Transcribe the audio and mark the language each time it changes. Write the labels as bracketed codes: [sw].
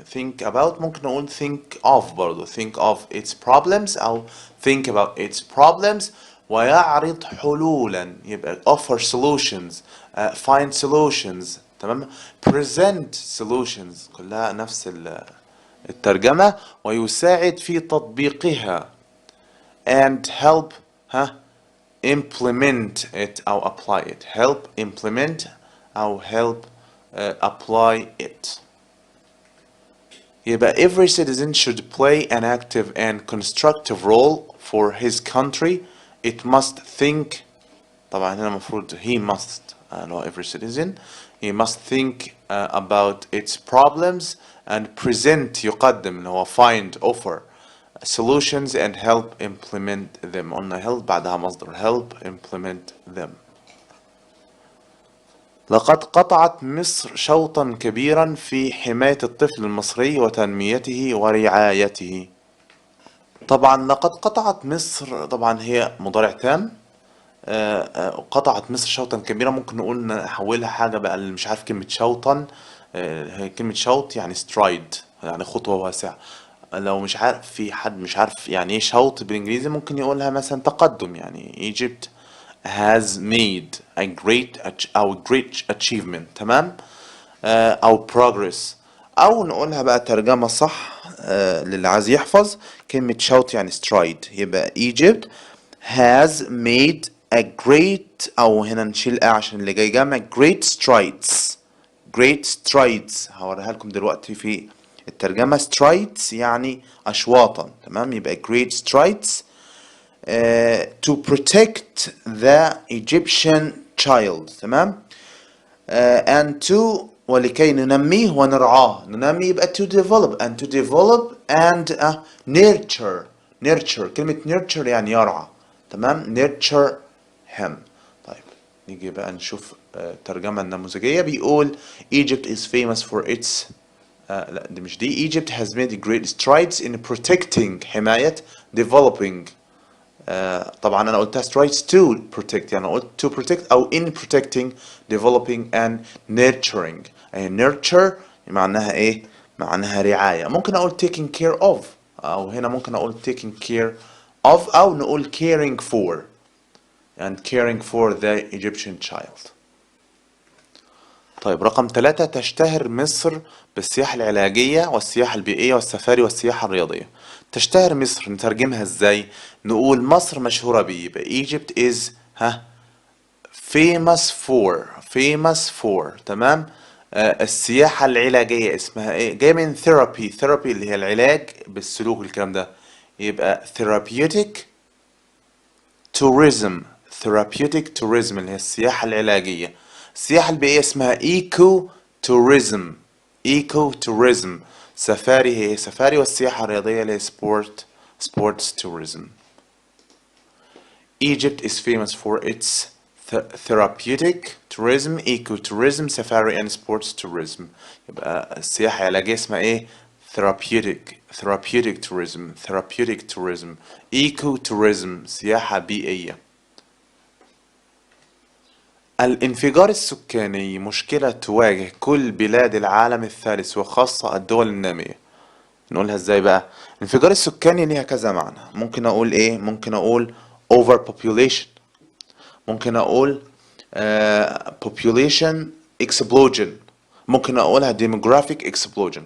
[en] think about [ar] ممكن نقول [en] think of برضو. think of its problems أو think about its problems. [ar] ويعرض حلولا، يبقى offer solutions، find solutions. تمام. [en] present solutions، [ar] كلها نفس الترجمة. ويساعد في تطبيقها [en] and help implement it أو apply it. help implement أو help apply it. يبقى every citizen should play an active and constructive role for his country. it must think. [ar] طبعا هنا المفروض [en] he must no every citizen he must think about its problems and present يقدم اللي هو find offer solutions and help implement them. [ar] قلنا help بعدها مصدر [en] help implement them. [ar] لقد قطعت مصر شوطا كبيرا في حماية الطفل المصري وتنميته ورعايته. طبعا لقد قطعت مصر طبعا هي مضارع تام. قطعت مصر شوطا كبيرا، ممكن نقول نحولها حاجة بقى اللي مش عارف كلمة شوطا. هي كلمة شوط يعني stride يعني خطوة واسعة. لو مش عارف، في حد مش عارف يعني ايه شوط بالانجليزي، ممكن يقولها مثلا تقدم. [en] يعني Egypt has made a great achievement. [ar] تمام. او progress. او نقولها بقى ترجمة صح للي عايز يحفظ، كلمة shout يعني stride. يبقى [en] Egypt has made a great، [ar] او هنا نشيل عشان اللي جاي جامع، [en] great strides. great strides [ar] هوريها لكم دلوقتي في الترجمة. strides يعني أشواطا. [en] تمام. [ar] يبقى [en] great strides to protect the Egyptian child. تمام. [ar] and to ولكي ننميه ونرعاه. [en] ننمي يبقى to develop and to develop and nurture. [ar] nurture كلمة nurture يعني يرعى. [en] تمام. nurture him. [ar] طيب نيجي بقى نشوف الترجمة النموذجية. [en] بيقول Egypt is famous for its [ar] لا دي مش دي. [en] Egypt has made great strides in protecting حماية developing. [ar] طبعا أنا قلتها [en] strides to protect، يعني قلت to protect أو in protecting developing and nurturing. [ar] يعني nurture معناها إيه؟ معناها رعاية. ممكن أقول [en] taking care of، أو هنا ممكن أقول taking care of، أو نقول caring for and caring for the Egyptian child. [ar] طيب رقم 3، تشتهر مصر بالسياحة العلاجية والسياحة البيئية والسفاري والسياحة الرياضية. تشتهر مصر نترجمها ازاي؟ نقول مصر مشهورة بيه. [en] يبقى Egypt is famous for. [ar] تمام. السياحة العلاجية اسمها ايه؟ جاية من therapy اللي هي العلاج بالسلوك الكلام ده. يبقى [en] therapeutic tourism [ar] اللي هي السياحة العلاجية. السياحة البيئية اسمها [en] eco tourism. [ar] سفاري هي سفاري، والسياحة الرياضية اللي هي [en] sports tourism. Egypt is famous for its therapeutic tourism, eco tourism, safari and sports tourism. [ar] يبقى السياحة العلاجية اسمها ايه؟ [en] therapeutic tourism. eco tourism [ar] سياحة بيئية. الانفجار السكاني مشكلة تواجه كل بلاد العالم الثالث وخاصة الدول النامية. نقولها ازاي بقى؟ الانفجار السكاني ليها كذا معنى. ممكن اقول ايه؟ ممكن اقول overpopulation، ممكن اقول [en] population explosion، [ar] ممكن اقولها [en] demographic explosion.